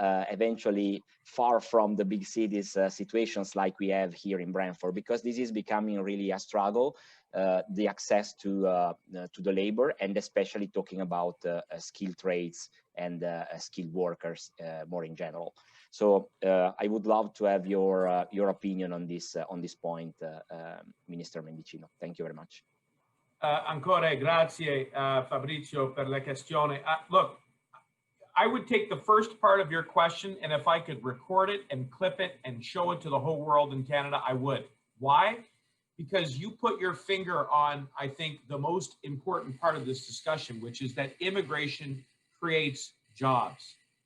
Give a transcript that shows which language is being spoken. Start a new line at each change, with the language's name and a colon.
English: eventually far from the big cities situations like we have here in Brantford, because this is becoming really a struggle, the access to the labor, and especially talking about skilled trades and skilled workers more in general. So I would love to have your opinion on this point, Minister Mendicino. Thank you very much.
Italian: Ancora grazie, Fabrizio, per la questione.
English: Look, I would take the first part of your question, and if I could record it and clip it and show it to the whole world in Canada, I would. Why? Because you put your finger on, I think, the most important part of this discussion, which is that immigration creates jobs.